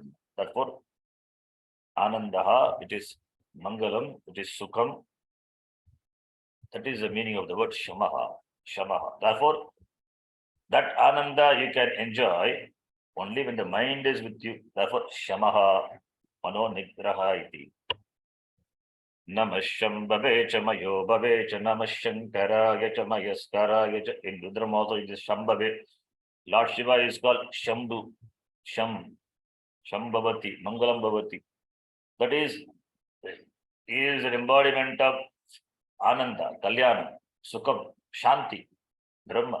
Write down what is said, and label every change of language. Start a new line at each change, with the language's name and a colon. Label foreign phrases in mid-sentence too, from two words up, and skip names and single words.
English: Therefore, Anandaha, it is Mangalam, it is Sukham. That is the meaning of the word Shamaha.
Sanskrit: Shamaha.
English: Therefore, that Ananda you can enjoy only when the mind is with you. Therefore,
Sanskrit: Shamaha Mano Nigraha iti. Namasham Bavecha Mayo Bavecha Namashankara Yacha Mayaskara Yacha.
English: In Rudram also it is Shambhave. Lord Shiva is called Shambhu.
Sanskrit: Shambhavati, Mangalam Bhavati.
English: That is an embodiment of
Sanskrit: Ananda, Kalyana, Sukham, Shanti, Brahma.